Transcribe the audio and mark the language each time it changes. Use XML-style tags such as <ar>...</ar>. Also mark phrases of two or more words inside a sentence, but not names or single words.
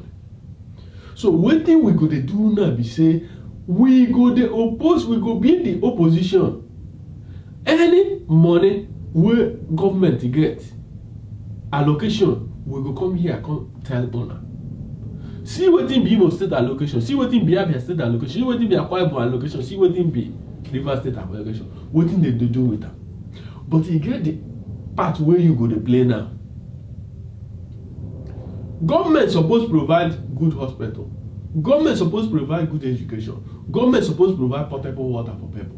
<pcm>So one thing we go to do now be say we go to oppose, we go be the opposition. Any money where government get allocation, we go come here come tell Bona. See what in be Imo State allocation, see what in be Abia State allocation, see what in be Akwa Ibom allocation, see what in be Rivers State allocation. What in they do with them? But you get the part where you go to play now. Government supposed provide good hospital. Government supposed provide good education. Government supposed provide potable water for people.</pcm>